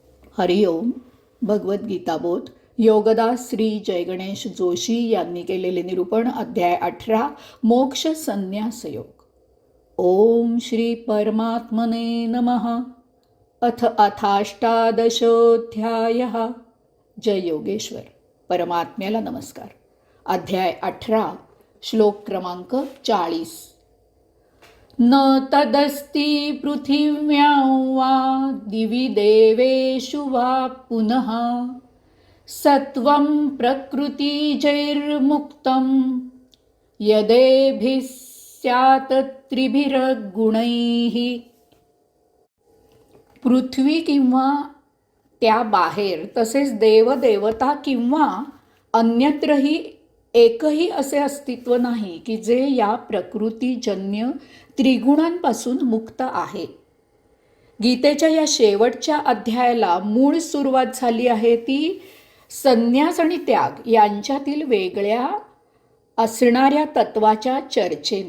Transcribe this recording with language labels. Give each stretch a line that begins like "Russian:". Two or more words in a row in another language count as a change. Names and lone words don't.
Marathi: हरिओम. भगवद्गीता बोध योगदास श्री जयगणेश जोशी यांनी केलेले निरूपण. अध्याय 18 मोक्ष संन्यास योग.
Sanskrit: ओम श्री परमात्मने नमः. अथ अथाष्टादशोऽध्यायः.
Marathi: जय योगेश्वर. परमात्म्याला नमस्कार. अध्याय 18 श्लोक क्रमांक 40.
Sanskrit: न तदस्ति पृथिव्यां वा दिवि देवेषु वा पुनः सत्वं प्रकृतिजैर्मुक्तं यदेभिः स्यात् त्रिभिर्गुणैः.
Marathi: पृथ्वी किंवा त्या बाहेर तसेच देवदेवता किंवा अन्यत्रही एकही असे अस्तित्व नाही की जे या प्रकृतीजन्य त्रिगुणांपासून मुक्त आहे. गीतेच्या या शेवटच्या अध्यायाला मूळ सुरुवात झाली आहे ती संन्यास आणि त्याग यांच्यातील वेगळ्या असणाऱ्या तत्वाच्या चर्चेने.